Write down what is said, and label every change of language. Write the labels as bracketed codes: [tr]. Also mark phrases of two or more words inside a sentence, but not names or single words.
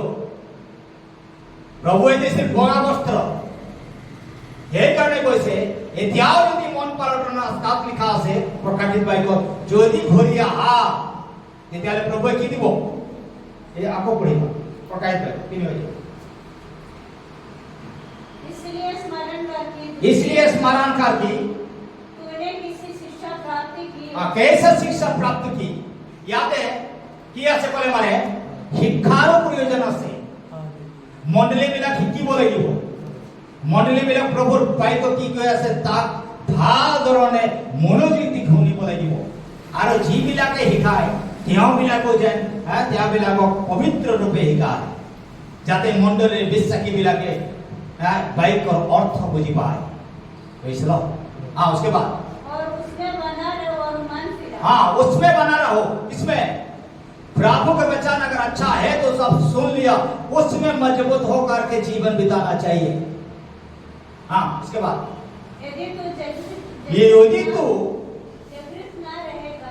[as] প্ৰভুৱে দিছিল বগা বস্ত্ৰ। সেইকাৰণে কৈছে এতিয়াও যদি মন পালটনৰ তাত লিখা আছে প্ৰকাশিত বাক্যত, যদি ঘূৰি আহা তেতিয়াহ'লে প্ৰভুৱে কি দিব? এই আকৌ পঢ়িব প্ৰকাশিত বাক্য 3 হৈ যাব। [hi] इसलिए स्मरण कर कि तूने किसी शिक्षा प्राप्त की। कैसे शिक्षा प्राप्त की? याद है कि ऐसे बोले मारे [as] শিক্ষাৰ প্ৰয়োজন আছে। মণ্ডলীবিলাক শিকিব লাগিব। মণ্ডলীবিলাক প্ৰভুৰ বাক্য কি কৈ আছে তাক ভাল ধৰণে মনোযোগ দি শুনিব লাগিব। আৰু যিবিলাকে শিকায় তেওঁবিলাকো যেন তেওঁবিলাকক পবিত্ৰ ৰূপে শিকায়, যাতে মণ্ডলীৰ বিশ্বাসীবিলাকে বাক্যৰ অৰ্থ বুঝি পায়। [hi] उसके बाद और उसमें बना रहो और मन फिरा। उसमें बना रहो। इसमें प्रभु का वचन अगर अच्छा है तो सब सुन लिया, उसमें मजबूत होकर के जीवन बिताना चाहिए। उसके बाद यदि तू जागृत ना रहेगा,